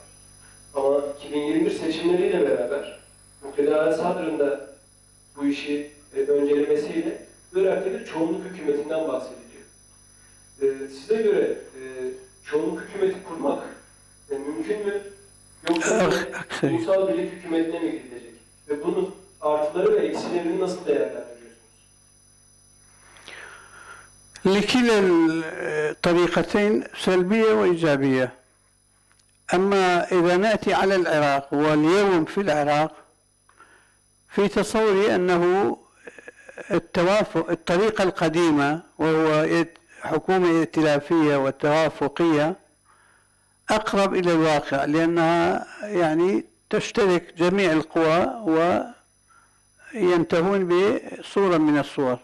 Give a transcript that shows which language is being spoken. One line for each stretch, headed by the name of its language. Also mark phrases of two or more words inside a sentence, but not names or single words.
Turkish: Ama 2021 seçimleriyle beraber Muqtada Sadr'ın da bu işi öncelemesiyle Irak'ta bir çoğunluk hükümetinden bahsediliyor. Size göre çoğunluk hükümeti kurmak mümkün mü? Yoksa ulusal birlik hükümetine mi gidilecek? Ve bunun artıları ve eksilerini nasıl değerlendiriyorsunuz?
Arabic: لكلا الطريقتين سلبية وإيجابية. أما إذا نأتي على العراق واليوم في العراق، في تصوري أنه الطريقة القديمة وهو حكومة ائتلافية وتوافقية أقرب إلى الواقع، لأنها يعني تشترك جميع القوى وينتهون بصورة من الصور.